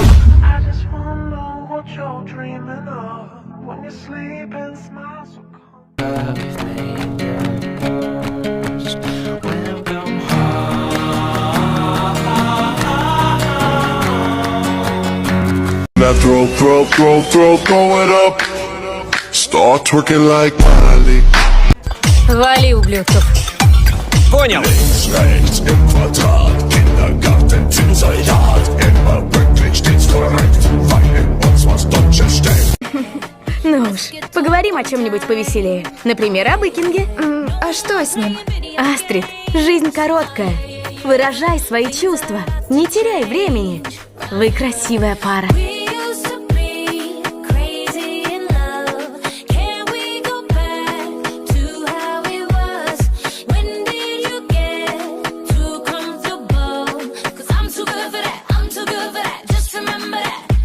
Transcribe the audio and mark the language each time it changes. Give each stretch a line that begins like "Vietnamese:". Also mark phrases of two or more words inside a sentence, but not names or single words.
English: I just wanna know what you're dreaming of when you sleep and smile so calm. Now throw it up. Start twerking like Miley.
Russian: Вали, ублюдков. Понял.
German: Rechts im Quadrat, Kindergarten zum Soldat. Immer pünktlich, stets korrekt, weil in uns was Deutsches steckt.
Russian: Ну уж, поговорим о чем-нибудь повеселее. Например, об Викинге. А что с ним? Астрид, жизнь короткая. Выражай свои чувства. Не теряй времени. Вы красивая пара.
English: We used to be crazy in love. Can we go back to how it was? When did you get too comfortable? 'Cause I'm too good for that, I'm too good for that. Just remember that.